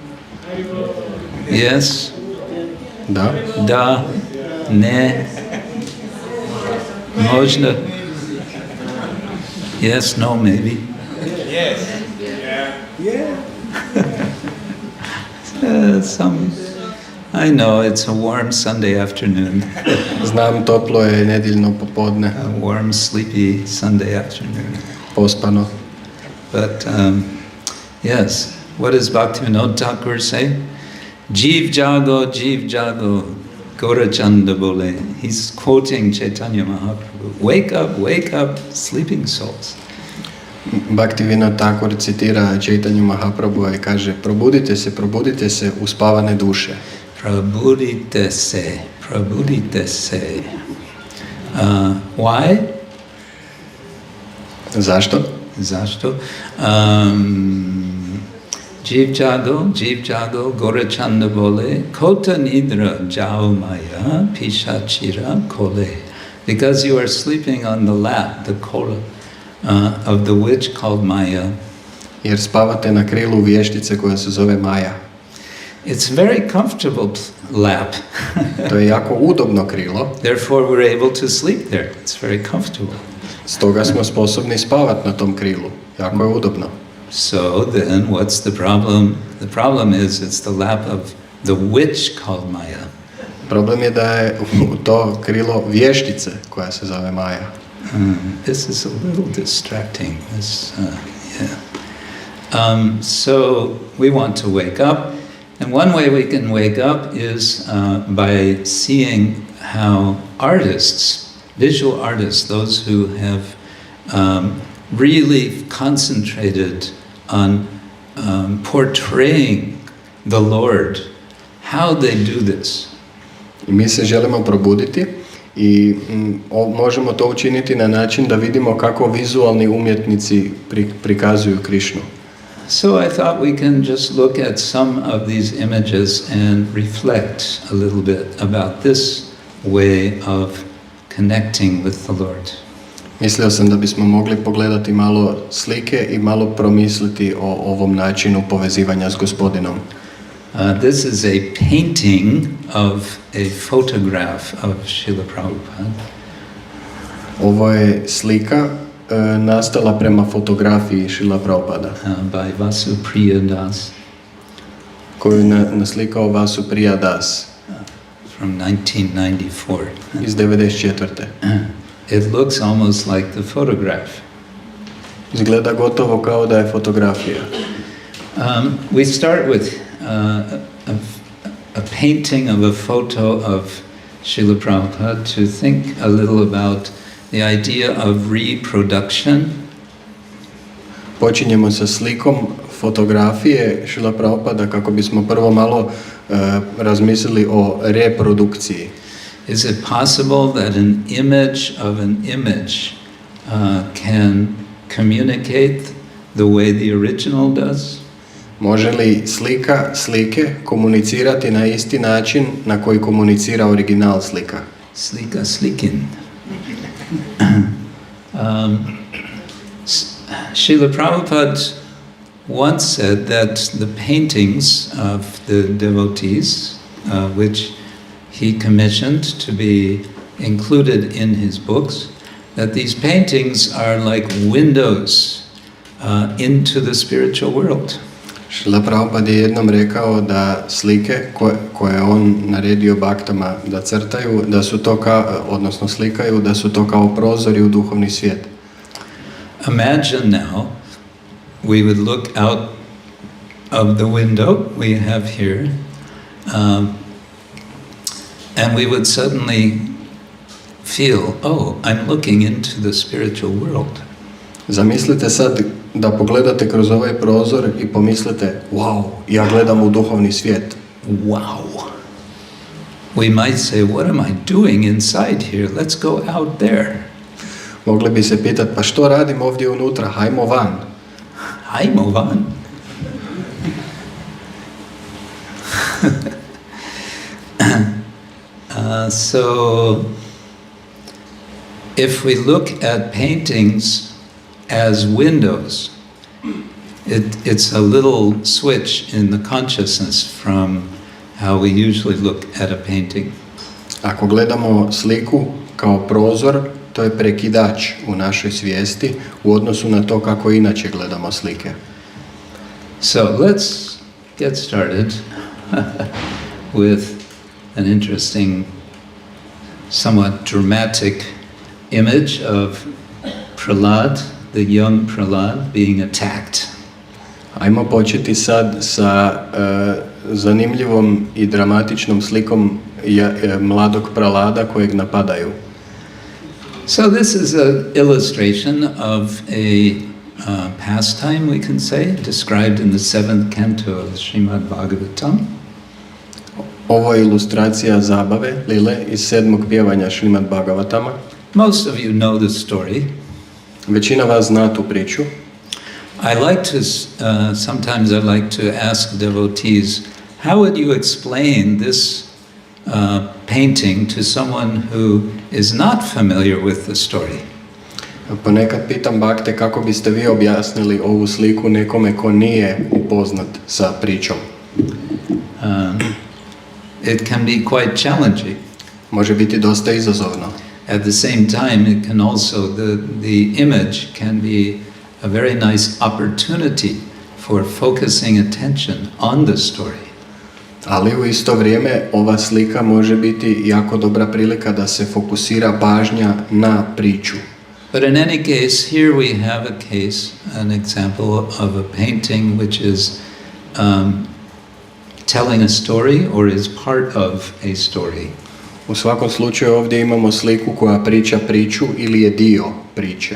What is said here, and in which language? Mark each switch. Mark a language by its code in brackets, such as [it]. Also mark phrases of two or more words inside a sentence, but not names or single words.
[en] Yes. [hr] Da. Da. Ne. Možda. [en] Yes, no, maybe. Yes. Yeah. I know it's a warm Sunday afternoon. [hr] Znam, toplo je nedjeljno popodne. [en] A warm, sleepy Sunday afternoon. [hr] Pospano. [en] But yes, what does Bhaktivinoda Thakur say? [bn] জীব জাগো, গৌরচাঁদ বলে. [en] He's quoting Chaitanya Mahaprabhu. Wake up, sleeping souls. [hr] Bhaktivinoda Thakur citira Chaitanyu Mahaprabhu i kaže: probudite se, uspavane duše. Prabudite se. [en] Why? [hr] Zašto? [bn] জীব জাগো, গৌরচাঁদ বলে, কত নিদ্রা যাও মায়া, পিশাচীর কোলে. [en] Because you are sleeping on the lap, the kola, of the witch called Maya. [hr] Jer spavate na krilu vještice koja se zove Maja. [en] It's a very comfortable lap. [hr] To je jako udobno krilo. [en] Therefore we're able to sleep there. It's very comfortable. [hr] Stoga smo sposobni spavati na tom krilu. Jako je udobno. [en] So then what's the problem? The problem is it's the lap of the witch called Maya. [hr] Problem je da je to krilo vještice koja se zove Maja. [en] This is a little distracting. So we want to wake up, and one way we can wake up is by seeing how artists, visual artists, those who have really concentrated on portraying the Lord, how they do this. [hr] I mi se želimo probuditi i možemo to učiniti na način da vidimo kako vizualni umjetnici prikazuju Krišnu. [en] So I thought we can just look at some of these images and reflect a little bit about this way of connecting with the Lord. [hr] Mislio sam da bismo mogli pogledati malo slike i malo promisliti o ovom načinu povezivanja s Gospodinom. [en] This is a painting of a photograph of Srila Prabhupada. [hr] Ovo je slika nastala prema fotografiji Srila Prabhupada. [en] By Vasupriya Das. [hr] Koju je naslikao Vasupriya Das. [en] From 1994. [hr] Iz 94. [en] It looks almost like the photograph. [hr] Izgleda gotovo kao da je fotografija. [en] We start with a painting of a photo of Srila Prabhupada to think a little about the idea of reproduction. [hr] Počinjemo sa slikom fotografije Srila Prabhupada kako bismo prvo malo razmislili o reprodukciji. [en] Is it possible that an image of an image can communicate the way the original does? [hr] Može li slika slike komunicirati na isti način na koji komunicira original slika? Slika slikin. [en] Srila Prabhupada once said that the paintings of the devotees, which he commissioned to be included in his books, that these paintings are like windows into the spiritual world. [hr] Srila Prabhupada je jednom rekao da slike koje on naredio baktama da crtaju, da su to odnosno slikaju, da su to kao prozori u duhovni svijet. [en] Imagine now we would look out of the window we have here, and we would suddenly feel, oh, I'm looking into the spiritual world. [hr] Zamislite sad da pogledate kroz ovaj prozor i pomislite, wow, ja gledam u duhovni svijet. [en] Wow. We might say, what am I doing inside here? Let's go out there. [hr] Mogli bi se pitati, pa što radim ovdje unutra? Hajmo van. Hajmo van. [en] So, if we look at paintings as windows, it's a little switch in the consciousness from how we usually look at a painting. [hr] Ako gledamo sliku kao prozor, to je prekidač u našoj svijesti u odnosu na to kako inače gledamo slike. [en] So let's get started with an interesting, somewhat dramatic image of Prahlad, the young Prahlad, being attacked. [hr] Ajmo početi sad sa zanimljivom i dramatičnom slikom mladog Prahlada kojeg napadaju. So this is an illustration of a pastime, we can say, described in the 7th canto of Srimad Bhagavatam. Ovo je ilustracija zabave, lile, iz 7. pjevanja Srimad Bhagavatama. [en] Most of you know the story. [hr] Većina vas zna tu priču. [en] I like to, sometimes I like to ask devotees, how would you explain this painting to someone who is not familiar with the story? [hr] Ponekad pitam bakte kako biste vi objasnili ovu sliku nekome ko nije upoznat sa pričom. [en] It can be quite challenging. [hr] Može biti dosta izazovno. [en] At the same time, it can also, the image can be a very nice opportunity for focusing attention on the story. [hr] Ali u isto vrijeme ova slika može biti jako dobra prilika da se fokusira pažnja na priču. [en] But in any case, here we have a case, an example of a painting which is telling a story or is part of a story. [hr] U svakom slučaju ovdje imamo sliku koja priča priču ili je dio priče.